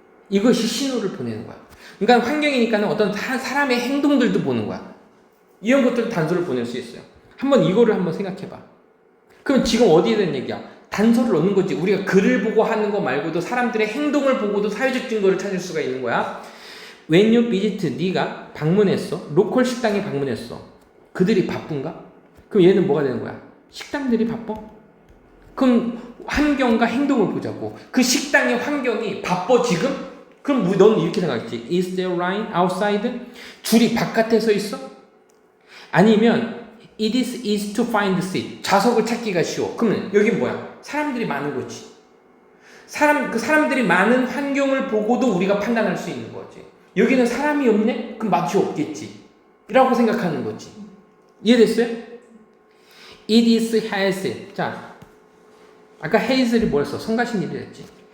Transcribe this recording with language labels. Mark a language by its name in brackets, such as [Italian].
[Korean] 이것이 신호를 보내는 거야. 그러니까 환경이니까 어떤 사람의 행동들도 보는 거야. 이런 것들 단서를 보낼 수 있어요. 이거를 한번 생각해봐. 그럼 지금 어디에 대한 얘기야? 단서를 얻는 거지. 우리가 글을 보고 하는 거 말고도 사람들의 행동을 보고도 사회적 증거를 찾을 수가 있는 거야. [English] When you visit, [Korean] 네가 방문했어. 로컬 식당에 방문했어. 그들이 바쁜가? 그럼 얘는 뭐가 되는 거야? 식당들이 바빠? 그럼 환경과 행동을 보자고. 그 식당의 환경이 바빠 지금? 그럼 넌 이렇게 생각했지. [English] Is there line outside? [Korean] 줄이 바깥에 서 있어? 아니면 [English] It is easy to find seat. [Korean] 좌석을 찾기가 쉬워. 그러면 여기 뭐야? 사람들이 많은 거지. 그 사람들이 많은 환경을 보고도 우리가 판단할 수 있는 거지. 여기는 사람이 없네? 그럼 맛이 없겠지. 라고 생각하는 거지. 이해됐어요? [English] It is hassle. [Korean] 자, 아까 hazel이 뭐였어? 성가신 일이랬지.